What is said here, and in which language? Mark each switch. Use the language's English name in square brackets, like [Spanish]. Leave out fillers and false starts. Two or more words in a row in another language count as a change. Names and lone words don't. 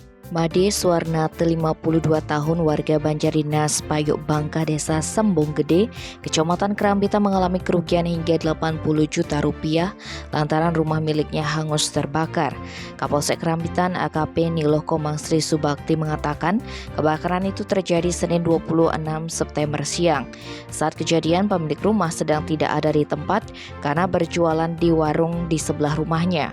[Indonesian] Made Suwarnate 52 tahun warga Banjardinas Payuk Bangka Desa Sembung Gede, Kecamatan Kerambitan mengalami kerugian hingga 80 juta rupiah lantaran rumah miliknya hangus terbakar. Kapolsek Kerambitan AKP Niloh Komang Sri Subakti mengatakan kebakaran itu terjadi Senin 26 September siang. Saat kejadian pemilik rumah sedang tidak ada di tempat karena berjualan di warung di sebelah rumahnya.